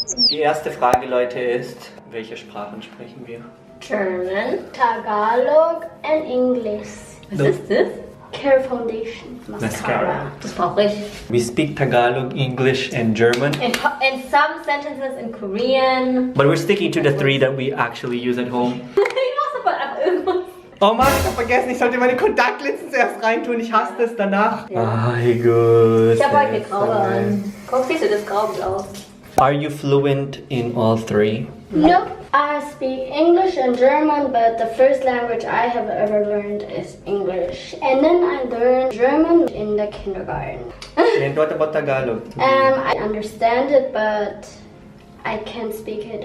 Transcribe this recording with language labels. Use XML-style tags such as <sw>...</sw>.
<de>Die erste Frage, Leute, ist, welche Sprachen sprechen wir?</de> <en>German, Tagalog, and English.</en> <de>Was ist das?</de> <en>Care Foundation Mascara.</en> <de>Das brauche ich.</de> <en>We speak Tagalog, English, and German. And some sentences in Korean. But we're sticking to the three that we actually use at home.</en> <de>Ich muss aber ab irgendwas. Oh Mann, ich hab vergessen, ich sollte meine Kontaktlinsen zuerst reintun. Ich hasse das danach. Ay, gut. Ich habe heute Graue an. Guck, siehst du das Grau aus?</de> <en>Are you fluent in all three? No, I speak English and German, but the first language I have ever learned is English. And then I learned German in the kindergarten. And what about Tagalog? I understand it, but I can't speak it.</en>